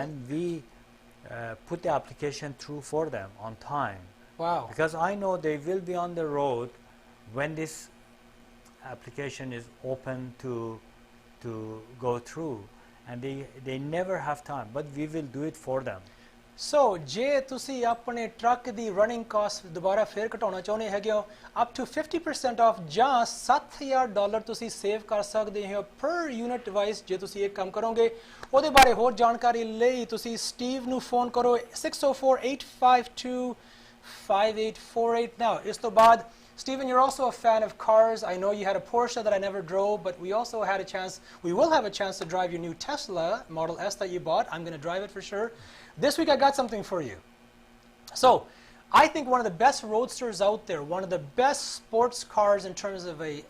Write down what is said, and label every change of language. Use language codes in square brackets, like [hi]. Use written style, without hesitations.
[en] And we put the application through for them on time. Wow. Because I know they will be on the road when this application is open to go through, and they never have time, but we will do it for them. [pa] So ਜੇ ਤੁਸੀਂ ਆਪਣੇ truck ਦੀ running caste ਦੁਬਾਰਾ ਫੇਰ ਘਟਾਉਣਾ ਚਾਹੁੰਦੇ ਹੈਗੇ ਹੋ, [en] up to 50% off [pa] ਜਾਂ $7,000 ਤੁਸੀਂ ਸੇਵ ਕਰ ਸਕਦੇ ਹੋ ਪਰ ਯੂਨਿਟ ਡਿਵਾਈਸ ਜੇ ਤੁਸੀਂ ਇਹ ਕੰਮ ਕਰੋਗੇ। ਉਹਦੇ ਬਾਰੇ ਹੋਰ ਜਾਣਕਾਰੀ ਲਈ ਤੁਸੀਂ ਸਟੀਵ ਨੂੰ ਫੋਨ ਕਰੋ 604-852-5848 now। ਇਸ ਤੋਂ ਬਾਅਦ [en] Stephen, you're also a fan of cars. I know you had a Porsche that I never drove, but we also had a chance, we will have a chance to drive your new Tesla Model S that you bought. I'm going to drive it for sure. This week I got something for you. So, I think one of the best roadsters out there, one of the best sports cars in terms of a